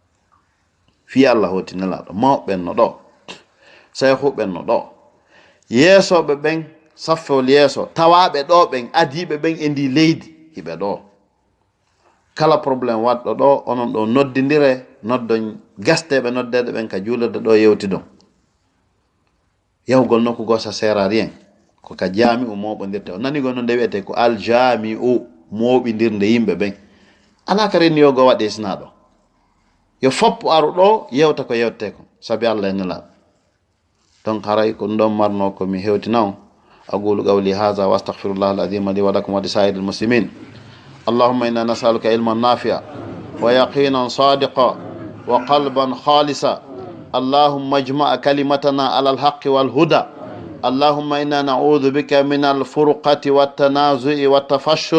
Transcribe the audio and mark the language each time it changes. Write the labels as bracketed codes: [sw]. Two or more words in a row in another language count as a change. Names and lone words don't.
[ff] Mawɓen no ɗo, sayhuɓen no ɗo, yeesoɓe ɓen saffol yeeso, tawaɓe ɗo ɓen adiɓe ɓen e ndi leydi hiɓe ɗo. Kala probléme waɗɗo ɗo onon ɗo noddidire, noddon gasteɓe noddeɗe ɓen ka juulerde ɗo yewti ɗon. [fr] Yahugol nokku go ça sert à rien, [ff] ko ka jami u moɓodirte. O nani go no nde wiyete ko aljami u moɓidirde yimɓe ɓen. Ala ka reni yogo waɗe sina ɗo. Yo foppo aru ɗo yewta ko yewte ko sabi Allah e nelaɗo. Donc haray ko ɗum marno ko mi hewtina on. [ar] أقول قولي هذا وأستغفر الله العظيم لي ولكم ولسائر المسلمين. اللهم إنا نسألك علما نافعا ويقينا صادقا وقلبا خالصا. اللهم اجمع كلمتنا على الحق والهدى. اللهم إنا نعوذ بك من الفرقة والتنازع والتفشل.